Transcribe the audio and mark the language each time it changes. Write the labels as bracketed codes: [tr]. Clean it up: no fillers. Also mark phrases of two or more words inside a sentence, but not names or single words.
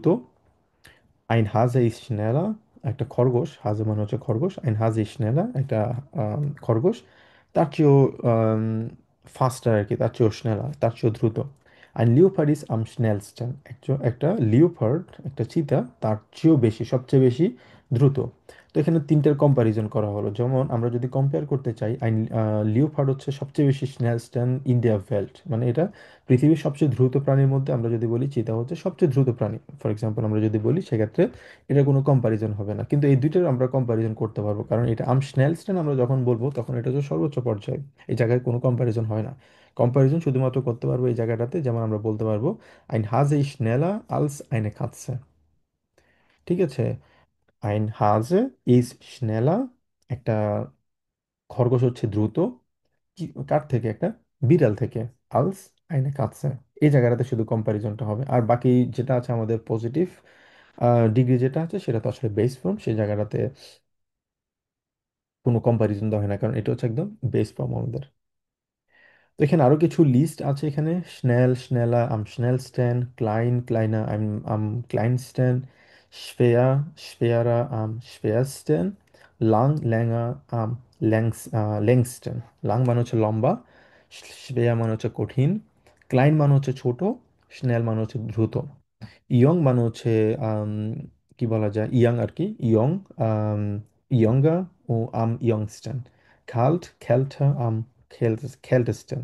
[de] Ein Hase ist schneller, [bn] একটা খরগোশ, হাজে মানে হচ্ছে খরগোশ, [de] Ein Hase ist schneller, [bn] একটা খরগোশ তার চেয়েও ফাস্টার আর কি, তার চেয়েও schneller, তার চেয়েও দ্রুত। [de] Ein Leopard ist am schnellsten, [bn] একটা লিওপার্ড, একটা চিতা তার চেয়েও বেশি, সবচেয়ে বেশি দ্রুত। তো এখানে তিনটার কম্প্যারিজন করা হলো। যেমন আমরা যদি কম্পেয়ার করতে চাই, আইন লিওপার্ড হচ্ছে সবচেয়ে বেশি [de] schnellsten in der Welt, [bn] মানে এটা পৃথিবীর সবচেয়ে দ্রুত প্রাণীর মধ্যে আমরা যদি বলি চিতা হচ্ছে সবচেয়ে দ্রুত প্রাণী, ফর এক্সাম্পল আমরা যদি বলি, সেক্ষেত্রে এটা কোনো কম্পারিজন হবে না। কিন্তু এই দুইটার আমরা কম্পারিজন করতে পারবো, কারণ এটা [de] am schnellsten [bn] আমরা যখন বলবো তখন এটা হচ্ছে সর্বোচ্চ পর্যায়ে। এই জায়গায় কোনো কম্পারিজন হয় না। কম্পারিজন শুধুমাত্র করতে পারবো এই জায়গাটাতে, যেমন আমরা বলতে পারবো [de] Ein Hase ist schneller als eine Katze. [bn] ঠিক আছে। [de] Ein Hase ist schneller, [bn] একটা খরগোশ হচ্ছে দ্রুত, কার থেকে, একটা বিড়াল থেকে, [de] als eine Katze. [bn] এই জায়গাটাতে শুধু কম্প্যারিজনটা হবে, আর বাকি যেটা আছে আমাদের [en] positive degree [bn] যেটা আছে সেটা তো আসলে [en] base form, [bn] সেই জায়গাটাতে কোনো কম্প্যারিজন দেওয়া হয় না, কারণ এটা হচ্ছে একদম [en] base form [bn] আমাদের। তো এখানে আরো কিছু লিস্ট আছে এখানে, [de] schnell, schneller, am schnellsten, klein, kleiner, am kleinsten, schwer, schwerer, am schwersten, lang, länger, am längsten। [bn] লাং মানে হচ্ছে লম্বা, schwer মানে হচ্ছে কঠিন, ক্লাইন মানে হচ্ছে ছোট, স্নেল মানে হচ্ছে দ্রুত, ইয়ং মানে হচ্ছে আম, কি বলা যায়, ইয়াং আর কি, [de] jung, jünger [bn] ও [de] am jüngsten, kalt, kälter, am kältesten.